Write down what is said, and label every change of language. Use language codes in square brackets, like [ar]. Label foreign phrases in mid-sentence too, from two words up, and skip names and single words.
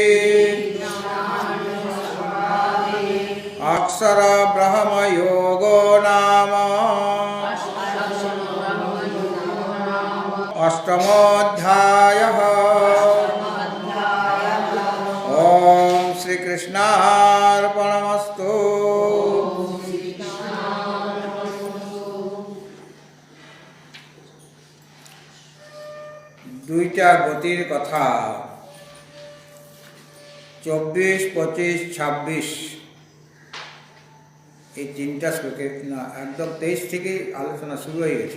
[sa] अक्षर ब्रह्म योगो नाम अष्टमोऽध्यायः। ओम श्री कृष्णार्पणमस्तु। [bn] দুইটা গতির কথা 24, 25, 26 এই তিনটা শ্লোকে না একদম 23 থেকে আলোচনা শুরু হয়ে গেছে।